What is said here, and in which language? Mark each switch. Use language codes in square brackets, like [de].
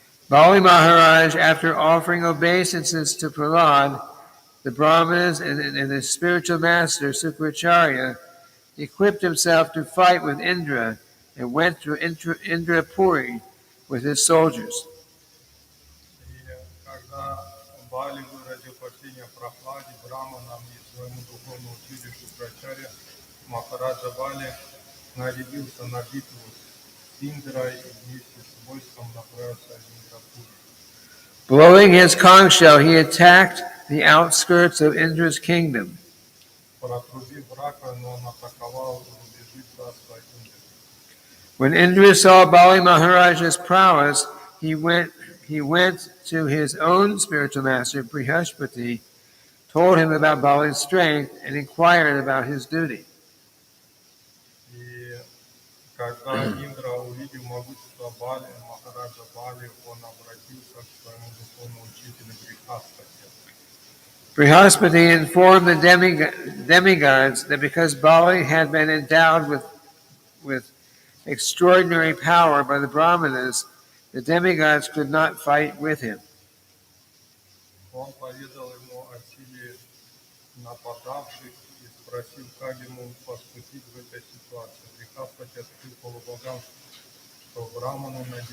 [en] Bali Maharaj, after offering obeisances to Prahlad, the Brahmanas and the spiritual master Sukracharya, equipped himself to fight with Indra and went to Indrapuri with his soldiers. [ru] И когда Бали выразил почтение Прохладе, Браманам и своему духовному учителю Шукрачарье, Махараджа Бали нарядился на битву с Индрой и вместе с войском направился в Индрапур. [en] Blowing his conch shell, he attacked the outskirts of Indra's kingdom. [ru] Протрубив раковину, он атаковал рубежи царства Индры. [en] When Indra saw Bali Maharaj's prowess, he went to his own spiritual master, Brihaspati, told him about Bali's strength, and inquired about his duty. [ru] И когда Индра увидел могущество Бали, Махараджа Бали, он обратился к своему духовному учителю Брихаспати. [en] Brihaspati informed the demigods that because Bali had been endowed with extraordinary power by the Brahmanas, the demigods could not fight with him. [ru] Он поведал ему о силе нападавших и спросил, как ему поступить в этой ситуации. Брихаспати открыл полубогам, что браманы